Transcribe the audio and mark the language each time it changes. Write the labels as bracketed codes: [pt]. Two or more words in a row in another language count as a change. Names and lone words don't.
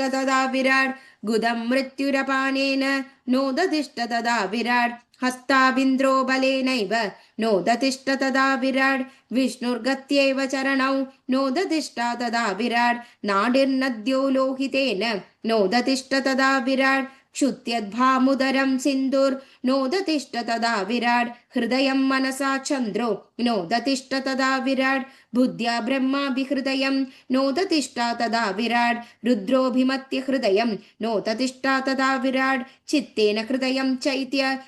[sa] തഥാ വിരാട് ഗുദം മൃത്യുരപാനേന നോദതിഷ്ഠ തഥാ വിരാട് ഹസ്താബിന്ദ്രോ ബലേനൈവ നോദതിഷ്ഠ തഥാ വിരാട് വിഷ്ണുർഗത്യൈവ ചരണൗ നോദതിഷ്ഠ തഥാ വിരാട് നാഡിർനദ്യോ ലോഹിതേന നോദതിഷ്ഠ തഥാ വിരാട് क्षुत्यद्भामुदरं सिन्धुर् नोदतिष्ठ तदा विराट् हृदयं मनसा चन्द्रो नोदतिष्ठ तदा विराट् बुद्ध्या ब्रह्माभिहृदयं नोदतिष्ठ तदा विराट् रुद्रोऽभिमत्य हृदयं नोदतिष्ठ तदा विराट् चित्तेन हृदयं चैत्य